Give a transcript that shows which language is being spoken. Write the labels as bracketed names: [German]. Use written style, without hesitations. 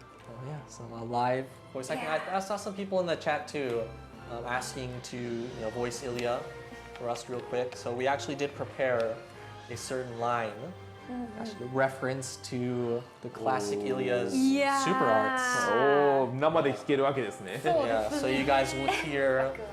[English] Oh yeah, some live voice acting. I saw some people in the chat too asking to voice Ilya for us real quick. So we actually did prepare a certain line, actually a reference to the classic Ilya's super arts. [Japanese] おー、生で聞けるわけですね。 [English] Yeah, so you guys will hear